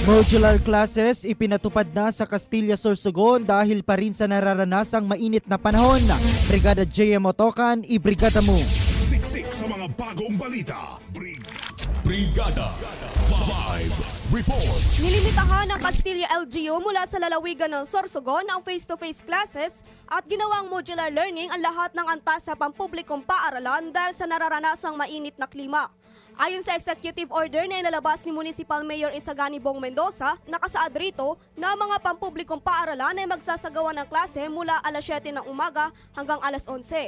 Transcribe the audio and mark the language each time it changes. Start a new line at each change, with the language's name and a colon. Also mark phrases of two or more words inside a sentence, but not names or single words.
English: Modular classes
Filipino: ipinatupad na sa Castilla, Sorsogon dahil pa rin sa nararanasang mainit na panahon. Brigada JM Otokan, ibrigada mo. Siksik sa mga bagong balita.
English: Brigada Live Report.
Filipino: Nilimitahan ng Castilla LGU mula sa lalawigan ng Sorsogon ang
English: face-to-face classes
Filipino: at ginawang
English: modular learning
Filipino: ang lahat ng antas sa pampublikong paaralan dahil sa nararanasang mainit na klima. Ayon sa
English: executive order
Filipino: na ilalabas ni Municipal Mayor Isagani Bong Mendoza, nakasaad rito na ang mga pampublikong paaralan ay magsasagawa ng klase mula alas 7 ng umaga hanggang alas 11.